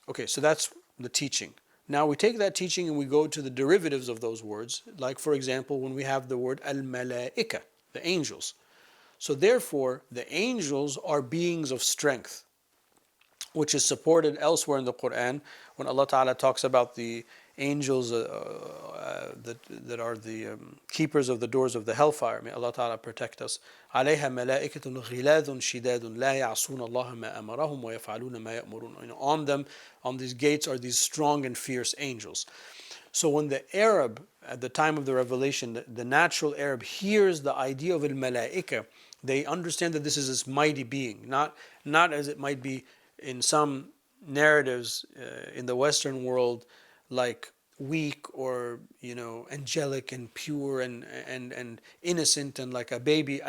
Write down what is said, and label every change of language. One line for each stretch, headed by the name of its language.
English: Okay, so that's the teaching. Now we take that teaching and we go to the derivatives of those words. Like, for example, when we have the word al-malaika, the angels. So therefore, the angels are beings of strength, which is supported elsewhere in the Quran when Allah Ta'ala talks about the angels that are the keepers of the doors of the hellfire. May Allah Ta'ala protect us.
Arabic: عليها ملائكة غلاظ شداد لا يعصون الله ما أمرهم ويفعلون ما يأمرون.
English: On them, on these gates, are these strong and fierce angels. So when the Arab, at the time of the revelation, the natural Arab hears the idea of al-malaika, they understand that this is this mighty being, not as it might be in some narratives in the Western world, like weak or angelic and pure and innocent and like a baby.